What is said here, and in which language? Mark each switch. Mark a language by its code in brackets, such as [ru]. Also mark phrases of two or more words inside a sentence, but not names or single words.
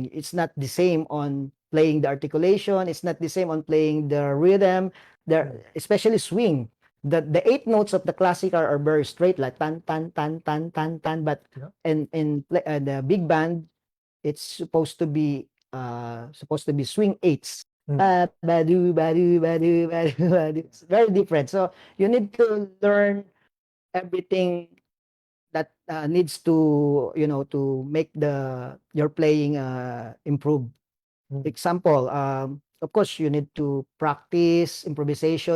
[en] It's not the same on playing the articulation, it's not the same on playing the rhythm, especially swing. The eight notes of the classical are very straight, like tan tan tan tan tan tan, but in the big band, it's supposed to be swing eights. Badu, badu, badu, badu, badu. It's very different. So you need to learn everything that needs to to make your playing improve. Example, of course, you need to practice improvisation.